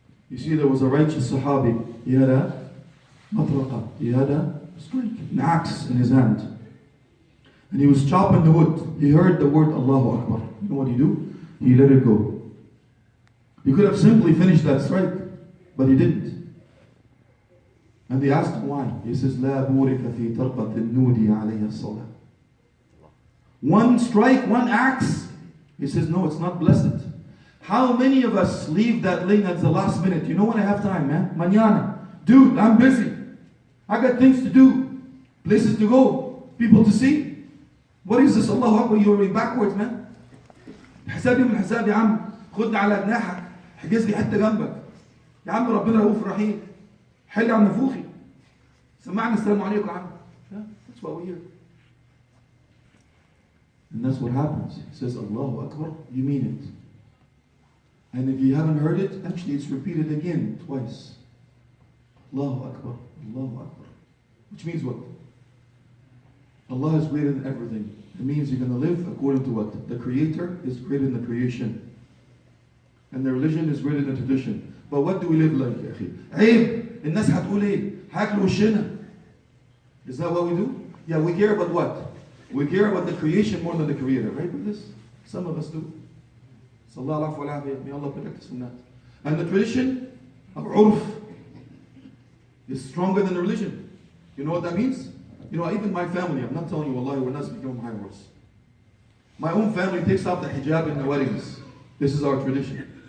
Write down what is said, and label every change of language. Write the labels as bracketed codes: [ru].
[en] You see, there was a righteous Sahabi. He had a matraqa. He had a strike, an axe in his hand. And he was chopping the wood. He heard the word Allahu Akbar. You know what he do? He let it go. He could have simply finished that strike, but he didn't. And they asked him why. [ar] He says, لا بورك في ترقة النودي عليها الصلاة. [en] One strike, one axe. He says, no, it's not blessed. How many of us leave that lane at the last minute? You know when I have time, man? Mañana. Dude, I'm busy. I got things to do. Places to go. People to see. What is this? Allahu Akbar, you're going backwards, man. [ar] حسابي من حساب يا عم. خدنا على جناحك. حجز لي حتة جنبك. يا عم ربنا رؤوف رحيم. حل عن نفوخي. سمعنا السلام عليكم يا عم. [en] That's what we hear. And that's what happens. He says Allahu Akbar, you mean it. And if you haven't heard it, actually it's repeated again twice. Allahu Akbar, Allahu Akbar. Which means what? Allah is greater than everything. It means you're going to live according to what? The Creator is greater than the creation. And the religion is rooted in tradition. But what do we live like, [ar] يا أخي? عيب. الناس هتقول إيه؟ هاكلوا وشنا. [en] Is that what we do? Yeah, we care about what? We care about the creation more than the creator, right with this? Some of us do. Sallallahu alayhi wa sallam. May Allah protect us from that. And the tradition of urf is stronger than the religion. You know what that means? You know, even my family, I'm not telling you, wallahi, we're not speaking of high words. My own family takes off the hijab in the weddings. This is our tradition.